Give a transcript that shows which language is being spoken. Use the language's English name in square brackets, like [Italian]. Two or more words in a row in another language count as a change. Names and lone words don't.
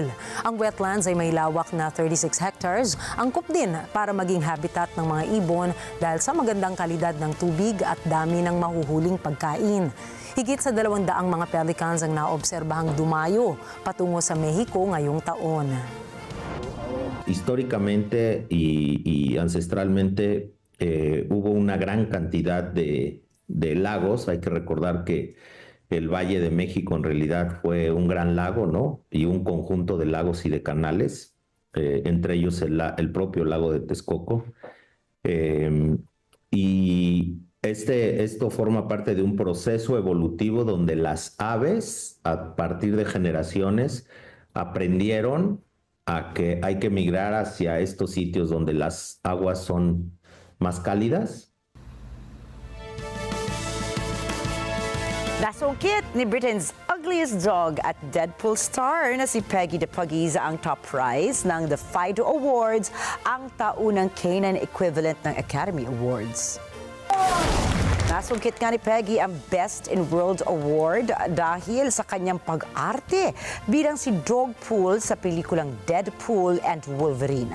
[Filipino] Ang wetlands ay may lawak na 36 hectares, angkop din para maging habitat ng mga ibon dahil sa magandang kalidad ng tubig at dami ng mahuhuling pagkain. Higit sa 200 mga pelicans ang naobserbahang dumayo patungo sa Mexico ngayong taon. [Spanish] Históricamente y ancestralmente hubo una gran cantidad de lagos. Hay que recordar que el Valle de México en realidad fue un gran lago, ¿no? Y un conjunto de lagos y de canales, entre ellos el propio lago de Texcoco. Y esto forma parte de un proceso evolutivo donde las aves, a partir de generaciones, aprendieron a que hay que migrar hacia estos sitios donde las aguas son más cálidas. [Filipino] Nasungkit ni [English] Britain's ugliest dog [Filipino] at Deadpool star na si Peggy de Paguiza ang top prize ng the Fido Awards, ang taunang [English] canine equivalent [Filipino] ng Academy Awards. Nasungkit nga ni Peggy ang Best in World Award dahil sa kanyang pag-arte bilang si Dogpool sa pelikulang Deadpool and Wolverine.